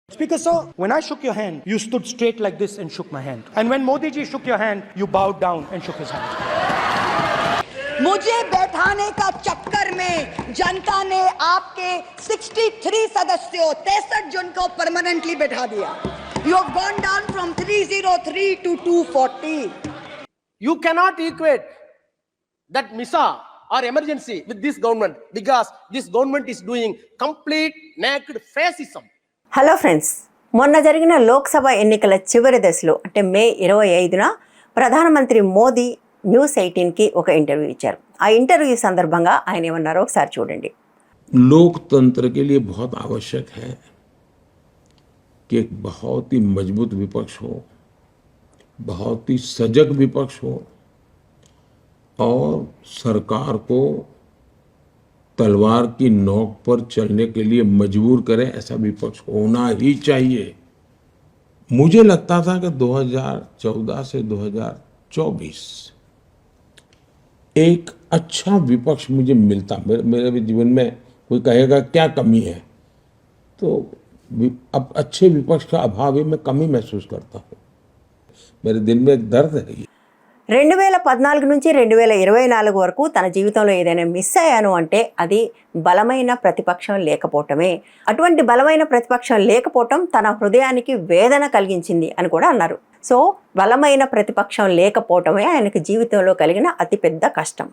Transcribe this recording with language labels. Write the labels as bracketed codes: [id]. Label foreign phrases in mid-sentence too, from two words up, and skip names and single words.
[en] Speaker sir, when I shook your hand, you stood straight like this and shook my hand. And when Modi ji shook your hand, you bowed down and shook his hand. [hi] मुझे बैठाने का चक्कर में जनता ने आपके 63 सदस्यों 63 जन को परमानेंटली बैठा दिया. [en] You have gone down from 303 to 240. You cannot equate that MISA or emergency with this government because this government is doing complete naked fascism. hello friends, [te] మొన్న జరిగిన లోక్సభ ఎన్నికల చివరి దశలో అంటే మే 25న ప్రధానమంత్రి మోదీ న్యూస్ 18కి ఒక ఇంటర్వ్యూ ఇచ్చారు. ఆ ఇంటర్వ్యూ సందర్భంగా ఆయన ఏమన్నారో ఒకసారి చూడండి. [hi] लोकतंत्र के लिए बहुत आवश्यक है कि एक बहुत ही मजबूत विपक्ष हो, बहुत ही सजग विपक्ष हो और सरकार को तलवार की नोक पर चलने के लिए मजबूर करे, ऐसा विपक्ष होना ही चाहिए. मुझे लगता था कि 2014 से 2024 एक अच्छा विपक्ष मुझे मिलता. मेरे जीवन में कोई कहेगा क्या कमी है, तो अब अच्छे विपक्ष का अभाव ही मैं कमी महसूस करता हूँ. मेरे दिल में एक दर्द है. [te] 2014 నుంచి 2024 వరకు తన జీవితంలో ఏదైనా మిస్ అయ్యాను అంటే అది బలమైన ప్రతిపక్షం లేకపోవటమే. అటువంటి బలమైన ప్రతిపక్షం లేకపోవటం తన హృదయానికి వేదన కలిగించింది అని కూడా అన్నారు. సో బలమైన ప్రతిపక్షం లేకపోవటమే ఆయనకు జీవితంలో కలిగిన అతిపెద్ద కష్టం.